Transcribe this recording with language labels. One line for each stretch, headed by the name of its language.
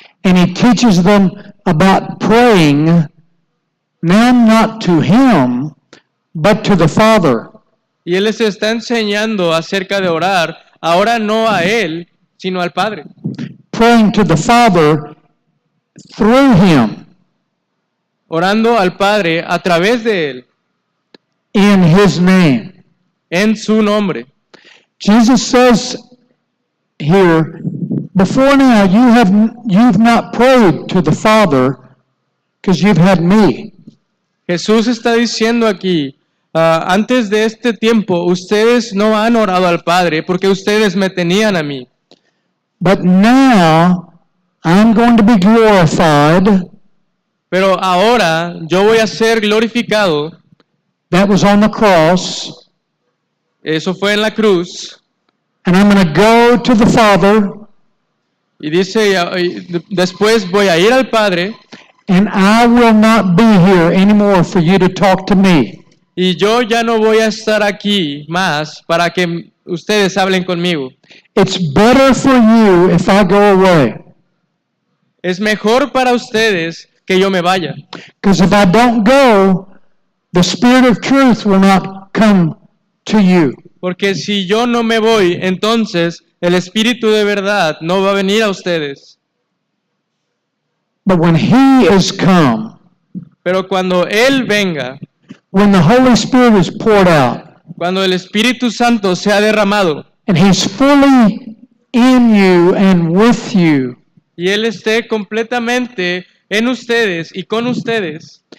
English: And he teaches them about praying, now not to him, but to the Father.
Spanish: Y Él les está enseñando acerca de orar, ahora no a Él, sino al Padre.
English: Praying to the Father through him,
Spanish: Orando al Padre a través de Él,
English: in his name.
Spanish: en su nombre.
English: Jesus says here, before now you've not prayed to the Father because you've had me.
Spanish: Jesús está diciendo aquí, antes de este tiempo, ustedes no han orado al Padre porque ustedes me tenían a mí.
English: But now I'm going to be glorified.
Spanish: Pero ahora yo voy a ser glorificado.
English: That was on the cross.
Spanish: Eso fue en la cruz.
English: And I'm going to go to the Father.
Spanish: Y dice, después voy a ir al Padre.
English: And I will not be here anymore for you to talk to me.
Spanish: Y yo ya no voy a estar aquí más para que ustedes hablen conmigo.
English: It's better for you if I go away.
Spanish: Es mejor para ustedes que yo me vaya.
English: Because if I don't go, the Spirit of truth will not come to you.
Spanish: Porque si yo no me voy, entonces el Espíritu de verdad no va a venir a ustedes.
English: But when He is come,
Spanish: Pero cuando Él venga,
English: when the Holy Spirit is poured out,
Spanish: cuando el Espíritu Santo se ha derramado,
English: and He's fully in you and with you,
Spanish: y Él esté completamente en ustedes y con ustedes,